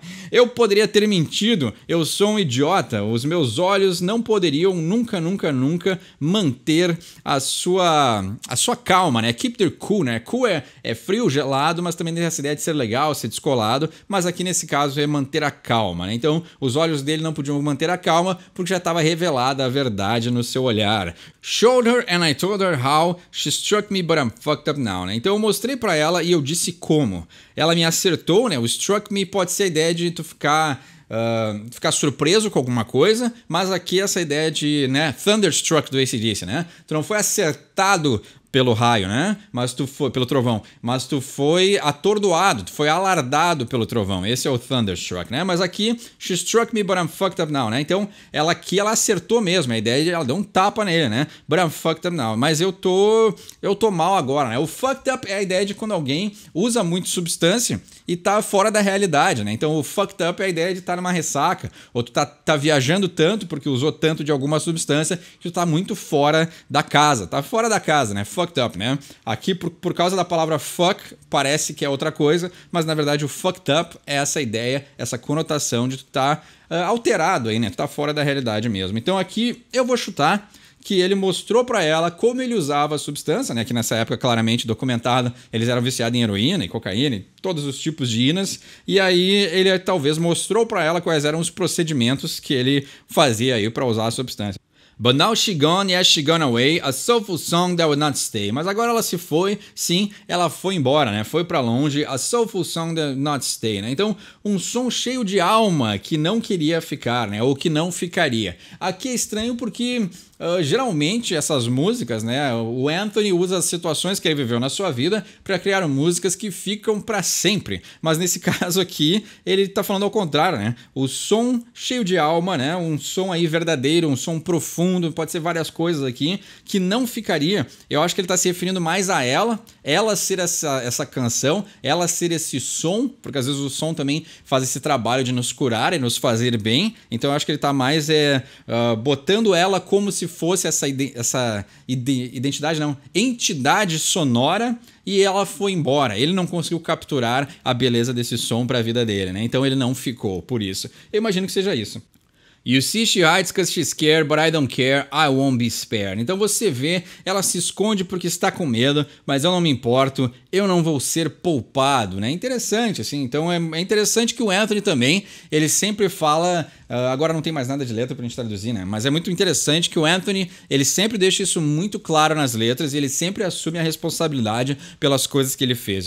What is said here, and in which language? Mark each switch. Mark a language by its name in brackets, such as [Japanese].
[Portuguese] Eu poderia ter mentido, eu sou um idiota, os meus olhos não poderiam nunca manter a sua calma, né? [English] Keep their cool, [Portuguese] né? Cool é frio, gelado, mas também tem essa ideia de ser legal, ser descolado, mas aqui nesse caso é manter a calma, né? Então os olhos dele não podiam manter a calma porque já estava revelada a verdade no seu olhar. [English] Showed her and I told her how, she struck me but I'm fucked up now, né? [Portuguese] Então eu mostrei pra ela e eu disse como. Ela me acertou, né? O struck me pode ser a ideia de tu ficar surpreso com alguma coisa, mas aqui essa ideia de, né, thunderstruck do AC/DC, né? Tu não foi acertado pelo raio, né? Mas tu foi pelo trovão, mas tu foi atordoado, tu foi alardado pelo trovão. Esse é o thunderstruck, né? Mas aqui [English] she struck me but I'm fucked up now, né? [Portuguese] Então, ela acertou mesmo, a ideia de ela deu um tapa nele, né? [English] But I'm fucked up now. [Portuguese] Mas eu tô mal agora, né? O fucked up é a ideia de quando alguém usa muito substância e tá fora da realidade, né? Então, o fucked up é a ideia de estar numa ressaca, ou tu tá viajando tanto porque usou tanto de alguma substância que tu tá muito fora da casa, né? Fucked up, né? Aqui, por causa da palavra fuck, parece que é outra coisa, mas na verdade o fucked up é essa ideia, essa conotação de tu tá alterado aí, né? Tu tá fora da realidade mesmo. Então aqui eu vou chutar que ele mostrou pra ela como ele usava a substância, né? Que nessa época, claramente documentada, eles eram viciados em heroína e cocaína e todos os tipos de inas. E aí ele talvez mostrou pra ela quais eram os procedimentos que ele fazia aí pra usar a substância. [English] But now she gone, yes, she gone away, a soulful song that would not stay. [Portuguese] Mas agora ela se foi, sim, ela foi embora, né? Foi pra longe, [English] a soulful song that would not stay, né? [Portuguese] Então, um som cheio de alma que não queria ficar, né? Ou que não ficaria. Aqui é estranho porque geralmente essas músicas, né? O Anthony usa as situações que ele viveu na sua vida para criar músicas que ficam para sempre. Mas nesse caso aqui, ele tá falando ao contrário, né? O som cheio de alma, né? Um som aí verdadeiro, um som profundo, pode ser várias coisas aqui, que não ficaria. Eu acho que ele tá se referindo mais a ela ser essa canção, ela ser esse som, porque às vezes o som também faz esse trabalho de nos curar e nos fazer bem. Então eu acho que ele tá mais botando ela como se fosse essa identidade, não, entidade sonora, e ela foi embora. Ele não conseguiu capturar a beleza desse som para a vida dele, né? Então ele não ficou por isso. Eu imagino que seja isso. [English] You see she hides because she's scared, but I don't care, I won't be spared. [Portuguese] Então você vê, ela se esconde porque está com medo, mas eu não me importo, eu não vou ser poupado, né? Interessante, assim. Então é interessante que o Anthony também, ele sempre fala... agora não tem mais nada de letra pra gente traduzir, né? Mas é muito interessante que o Anthony, ele sempre deixa isso muito claro nas letras e ele sempre assume a responsabilidade pelas coisas que ele fez.